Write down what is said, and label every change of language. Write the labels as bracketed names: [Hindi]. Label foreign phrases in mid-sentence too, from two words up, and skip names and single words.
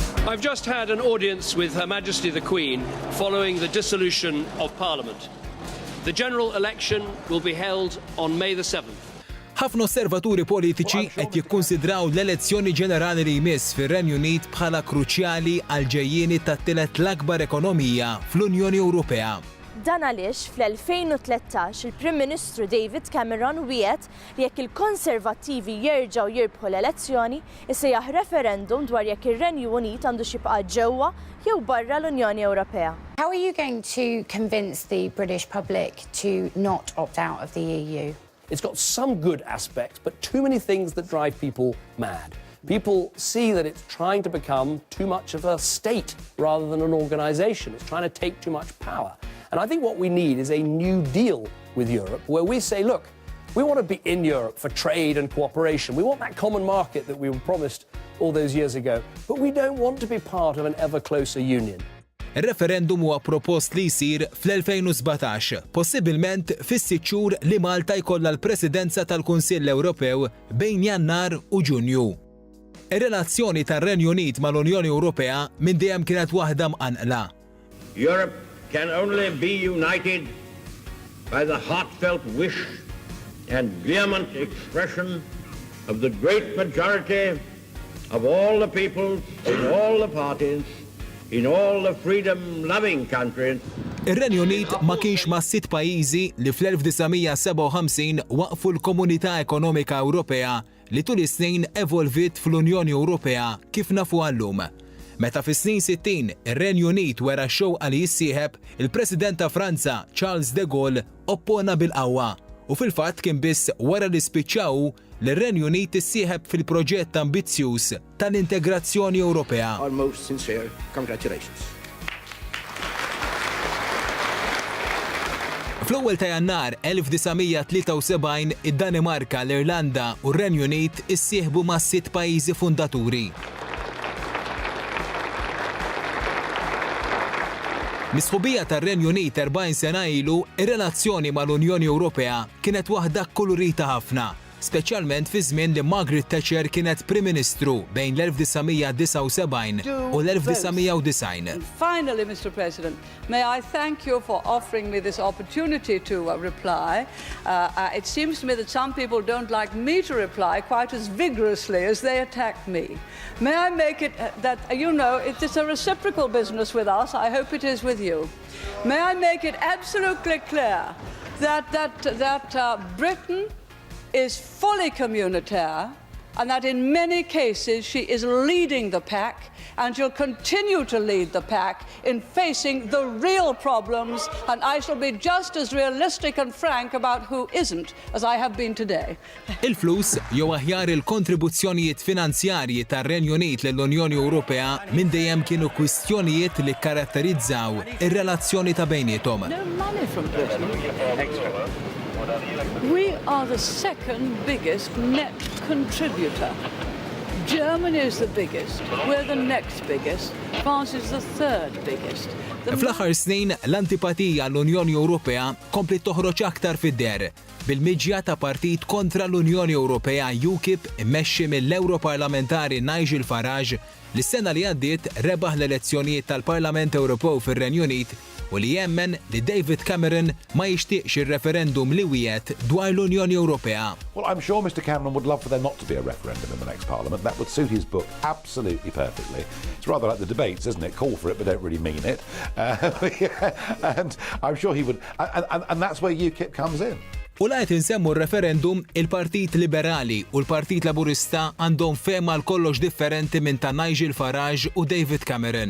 [English] I've just had an audience with Her Majesty the Queen following the dissolution of Parliament. The general election will be held on May the 7th. [Maltese] Ħafna osservaturi politiċi qed jikkunsidraw l-elezzjoni ġenerali li jmiss fir-Renju Unit bħala kruċjali għal ġejjieni tat-tielet l-akbar ekonomija fl-Unjoni Ewropea. Dan għaliex fl-2013 il-Prim Ministru David Cameron wiegħed li jekk il-Konservattivi jerġgħu jirbħu l-elezzjoni isejjaħ referendum dwar jekk ir-Renju Unit għandu xibqa' ġewwa jew barra l-Unjoni Ewropea. [English] How are you going to convince the British public to not opt out of the EU? It's got some good aspects, but too many things that drive people mad. People see that it's trying to become too much of a state rather than an organisation. It's trying to take too much power. And I think what we need is a new deal with Europe where we say, look, we want to be in Europe for trade and cooperation. We want that common market that we were promised all those years ago. But we don't want to be part of an ever closer union. [Maltese] Ir-referendum huwa propost li jsir fl-2017, possibilment fis-sitt xhur li Malta jkollha l-Presidenza tal-Kunsill Ewropew bejn Jannar u Ġunju. Ir-relazzjoni tar-Renju Unit mal-Unjoni Ewropea minn dejjem kienet waħda mqanqla. [English] Europe can only be united by the heartfelt wish and vehement expression of the great majority of all the peoples in all the parties in all the freedom-loving countries. [Maltese] Ir-Renju Unit ma kienx ma' 6 pajjiżi li fl-1957 waqfu l-Komunità Ekonomika Ewropea li tul is-snin evolvit fl-Unjoni Ewropea kif nafu llum. Meta fis-snin 60 ir-Renju Unit wera x-xewqa li jissieħeb, il-President ta' Franza Charles de Gaulle oppona bil-qawwa u fil-fatt kien biss wara li spiċċaw li r-Renju Unit issieħeb fil-proġett ambizzjuż tal-integrazzjoni Ewropea. [English] Our most sincere congratulations. [Maltese] Fl-ewwel ta' Jannar 1973 id-Danimarka, l-Irlanda u r-Renju Unit issieħbu ma' 6 pajjiżi fundaturi. Mis-sħubija tar-Renju Unit 40 sena ilu, ir-relazzjoni mal-Unjoni Ewropea kienet waħda kolorita ħafna, speċjalment fi żmien li Margaret Thatcher kienet Prim Ministru bejn l-1979 u l-1990. [English] Finally, Mr. President, may I thank you for offering me this opportunity to reply. It seems to me that some people don't like me to reply quite as vigorously as they attack me. May I make it that, you know, it is a reciprocal business with us. I hope it is with you. May I make it absolutely clear that Britain is fully communautaire and that in many cases she is leading the pack and she'll continue to lead the pack in facing the real problems, and I shall be just as realistic and frank about who isn't as I have been today. [Maltese] Il-flus jew aħjar il-kontribuzzjonijiet finanzjarji tar-Renju Unit lill-Unjoni Ewropea minn dejjem kienu kwistjonijiet li kkaratterizzaw ir-relazzjoni ta' bejniethom. [English] No money from Britain. We are the second biggest net contributor. Germany is the biggest, we're the next biggest, France is the third biggest. [Maltese] Fl-aħħar snin l-antipatija l-Unjoni Ewropea kompli toħroġ aktar fid-der bil-miġja ta' partit kontra l-Unjoni Ewropea UKIP immexxi mill-Europarlamentari Nigel Farage li s-sena li għaddiet rebaħ l-elezzjonijiet tal-Parlament Ewropew fir-Renju Unit u li jemmen li David Cameron ma jixtieqx ir-referendum li wiegħed dwar l-Unjoni Ewropea. [English] Well, I'm sure Mr. Cameron would love for there not to be a referendum in the next Parliament. That would suit his book absolutely perfectly. It's rather like the debates, isn't it? Call for it, but don't really mean it. And I'm sure he would, and that's where UKIP comes in. [Maltese] U laqgħet insemmu r-referendum, il-Partit Liberali u l-Partit Laburista għandhom fehma l kollox differenti minn ta' Nigel Farage u David Cameron.